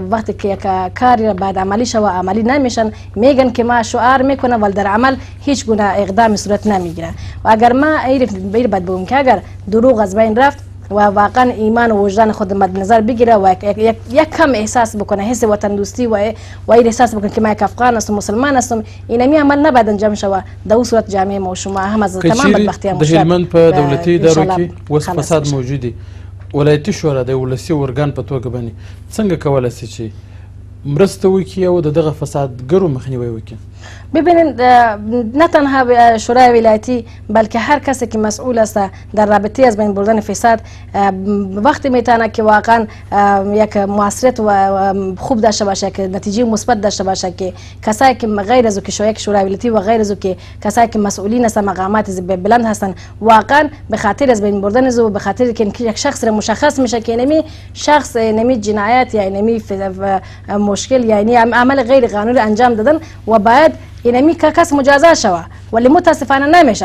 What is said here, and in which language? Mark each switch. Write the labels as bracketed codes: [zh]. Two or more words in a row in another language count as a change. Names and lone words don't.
[fa] وقتی که یک کاری بعد عملی شو عملی نمیشن میگن که ما شعار میکنه ولی در عمل هیچ گونه اقدام صورت نمیگیره و اگر ما بیر بعد بگم که اگر دروغ از بین رفت و واقعا ایمان و وجدان خود مد نظر بگیره و یک کم احساس بکنه حس وطن دوستی و این احساس بکنه که ما یک افغان هستم مسلمان هستم اینمی عمل نباید انجام شوه در اون صورت جامعه ما و شما هم از تمام بدبختی [ps] د هلمند په دولتي ادارو کې اوس فساد موجود دی ولایتي شورا د ولسي ارګان په توګه باندې څنګه کولی شي چې مرسته وکړي او د دغه فسادګرو مخنیوی وکړي؟ [fa] ببینید نه تنها شورای ولایتی بلکه هر کسی که مسئول است در رابطه از بین بردن فساد وقتی میتونه که واقعا یک مؤثریت و خوب داشته باشه که نتیجه مثبت داشته باشه که کسایی که غیر از که شورای ولایتی و غیر از که کسایی که مسئولین هستن مقامات بلند هستن واقعا به خاطر از بین بردن و به خاطر که یک شخص مشخص میشه که نمی شخص نمی جنایت یا نمی مشکل یعنی عمل غیر قانونی انجام دادن و باید اینمی کس مجازات شوه ولی متاسفانه نمیشه.